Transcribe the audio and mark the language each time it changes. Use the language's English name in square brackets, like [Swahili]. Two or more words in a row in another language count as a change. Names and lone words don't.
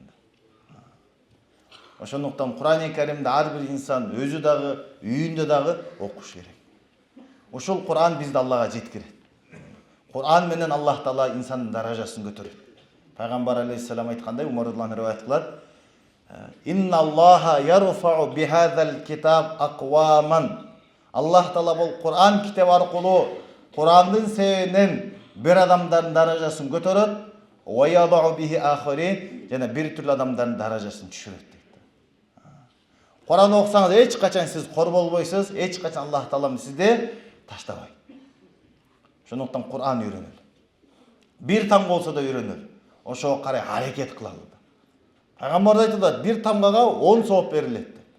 [Kyrgyz] Ошондуктан Куран-ы Каримди ар бир инсан өзү дагы, үйүндө дагы окуш керек. Ушул Куран бизди Аллага жеткирет. Куран менен Аллах Таала инсандын даражасын көтөрөт. Пайгамбар алейхиссалам айткандай, Умар [Arabic] رضي الله عنه [Kyrgyz] риваят кылат: [Arabic] "إن الله يرفع بهذا الكتاب أقواما." [Kyrgyz] Аллах Таала бул Куран китеп аркылуу Курандын себебинен бир адамдардын даражасын көтөрөт, [Arabic] ويضع به آخرين, [Kyrgyz] жана бир түрлүү адамдардын даражасын түшүрөт дейт. Куран окусаңыз эч качан сиз кор болбойсуз, эч качан Аллах Таалам сизди таштабайт. Ошондуктан Куран үйрөнөлү. Бир там болсо да үйрөнөлү. Ошого карай аракет кылалы. Пайгамбар айтты, бир тамгага 10 сооп берилет.